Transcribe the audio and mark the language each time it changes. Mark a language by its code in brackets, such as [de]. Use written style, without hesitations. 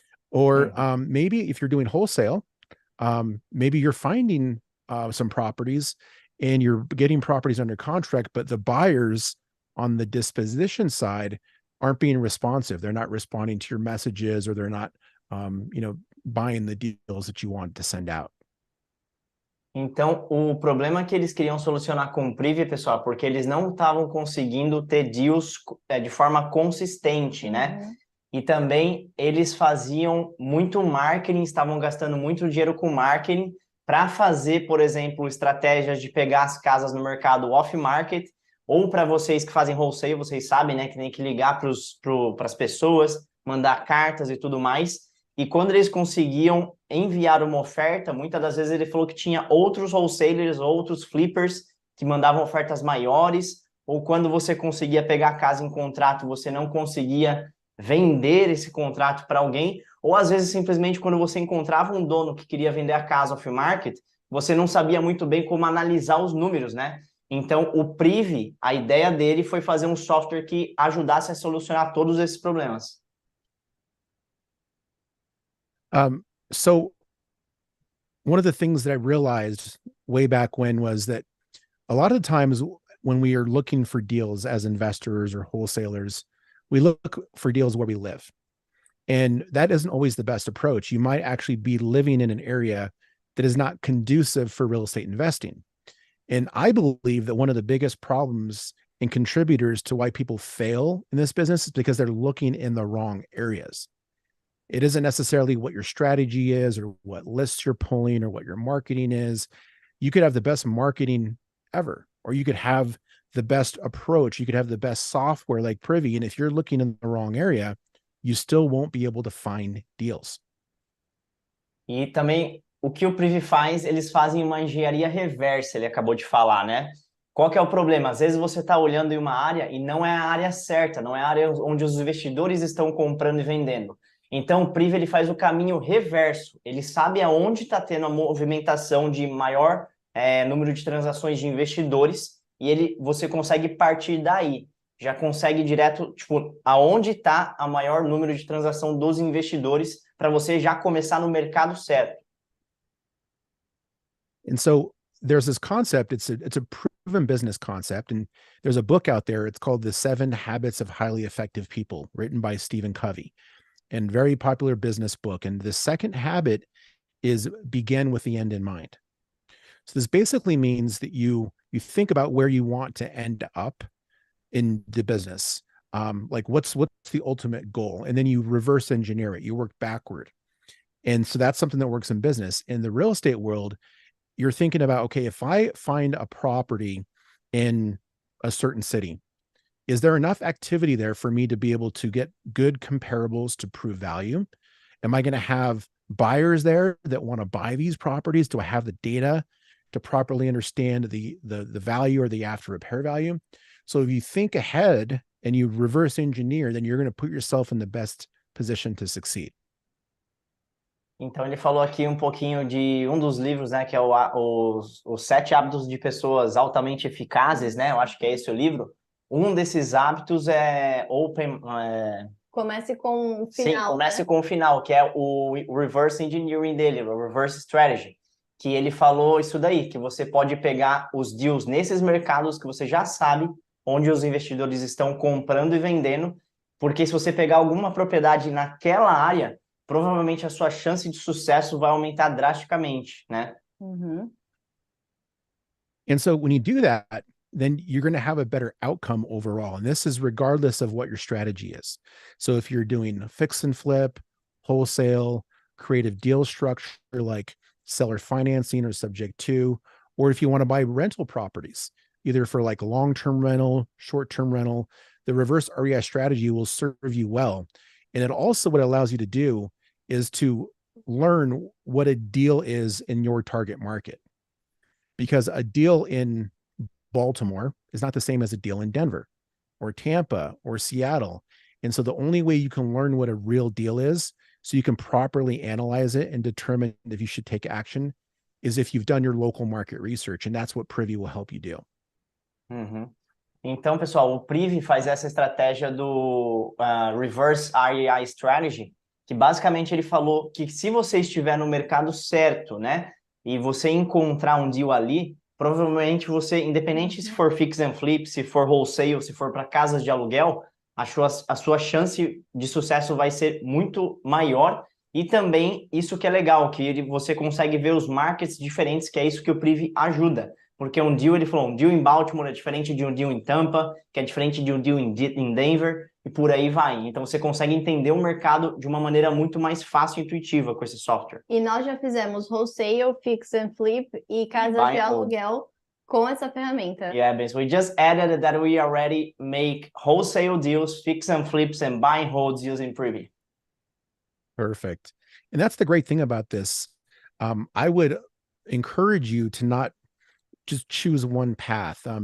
[en] Or maybe if you're doing wholesale, maybe you're finding some properties and you're getting properties under contract, but the buyers on the disposition side aren't being responsive. They're not responding to your messages, or they're not, buying the deals that you want to send out. [pt] Então, o problema que eles queriam solucionar com o Privy, pessoal, porque eles não estavam conseguindo ter deals de forma consistente, né? Uhum. E também eles faziam muito marketing, estavam gastando muito dinheiro com marketing para fazer, por exemplo, estratégias de pegar as casas no mercado off-market, ou para vocês que fazem wholesale, vocês sabem, né, que tem que ligar para as pessoas, mandar cartas e tudo mais. E quando eles conseguiam enviar uma oferta, muitas das vezes ele falou que tinha outros wholesalers, outros flippers que mandavam ofertas maiores, ou quando você conseguia pegar a casa em contrato, você não conseguia vender esse contrato para alguém, ou às vezes simplesmente quando você encontrava um dono que queria vender a casa off-market, você não sabia muito bem como analisar os números, né? Então, o Privy, a ideia dele foi fazer um software que ajudasse a solucionar todos esses problemas. [en] So one of the things that I realized way back when was that a lot of times when we are looking for deals as investors or wholesalers, we look for deals where we live. And that isn't always the best approach. You might actually be living in an area that is not conducive for real estate investing. And I believe that one of the biggest problems and contributors to why people fail in this business is because they're looking in the wrong areas. It isn't necessarily what your strategy is or what lists you're pulling or what your marketing is. You could have the best marketing ever, or you could have the best approach. You could have the best software like Privy. And if you're looking in the wrong area, you still won't be able to find deals. [pt] E também o que o Privy faz, eles fazem uma engenharia reversa, ele acabou de falar, né? Qual que é o problema? Às vezes você está olhando em uma área e não é a área certa, não é a área onde os investidores estão comprando e vendendo. Então o Privy ele faz o caminho reverso, ele sabe aonde está tendo a movimentação de maior número de transações de investidores e você consegue partir daí. Já consegue direto, tipo, aonde está a maior número de transação dos investidores para você já começar no mercado certo. [en] And so there's this concept, it's a proven business concept. And there's a book out there, it's called The 7 Habits of Highly Effective People, written by Stephen Covey, and very popular business book. And the second habit is begin with the end in mind. So this basically means that you think about where you want to end up in the business. Like what's the ultimate goal? And then you reverse engineer it. You work backward. And so that's something that works in business. In the real estate world, you're thinking about, okay, if I find a property in a certain city, is there enough activity there for me to be able to get good comparables to prove value? Am I going to have buyers there that want to buy these properties? Do I have the data to properly understand the value or the after repair value? So if you think ahead and you reverse engineer, then you're going to put yourself in the best position to succeed. [pt] Então ele falou aqui um pouquinho de um dos livros, né, que é os 7 hábitos de pessoas altamente eficazes, né? Eu acho que é esse o livro. Um desses hábitos é open. Comece com o final. Sim, comece né? com o final, que é o reverse engineering dele, o reverse strategy. Que ele falou isso daí, que você pode pegar os deals nesses mercados que você já sabe onde os investidores estão comprando e vendendo, porque se você pegar alguma propriedade naquela área, provavelmente a sua chance de sucesso vai aumentar drasticamente, né? Uhum. [en] And so when you do that, then you're going to have a better outcome overall. And this is regardless of what your strategy is. So if you're doing fix and flip, wholesale, creative deal structure like seller financing or subject to, or if you want to buy rental properties, either for like long-term rental, short-term rental, the reverse REI strategy will serve you well. And it also, what it allows you to do is to learn what a deal is in your target market. Because a deal in Baltimore is not the same as a deal in Denver or Tampa or Seattle. And so the only way you can learn what a real deal is, so you can properly analyze it and determine if you should take action, is if you've done your local market research. And that's what Privy will help you do. Uhum. [pt] Então, pessoal, o Privy faz essa estratégia do Reverse REI Strategy, que basicamente ele falou que se você estiver no mercado certo, né, e você encontrar um deal ali, provavelmente você, independente se for fix and flip, se for wholesale, se for para casas de aluguel, a sua chance de sucesso vai ser muito maior E também isso que é legal, que você consegue ver os markets diferentes, que é isso que o Privy ajuda. Porque um deal, ele falou, um deal em Baltimore é diferente de um deal em Tampa, que é diferente de um deal em Denver, e por aí vai. Então você consegue entender o mercado de uma maneira muito mais fácil e intuitiva com esse software. E nós já fizemos wholesale, fix and flip e casas [en] Buy [pt] de [en] and hold. [pt] aluguel com essa ferramenta. [en] Yeah, but we just added that we already make wholesale deals, fix and flips, and buy and holds using Privy. Perfect. And that's the great thing about this. I would encourage you to not just choose one path.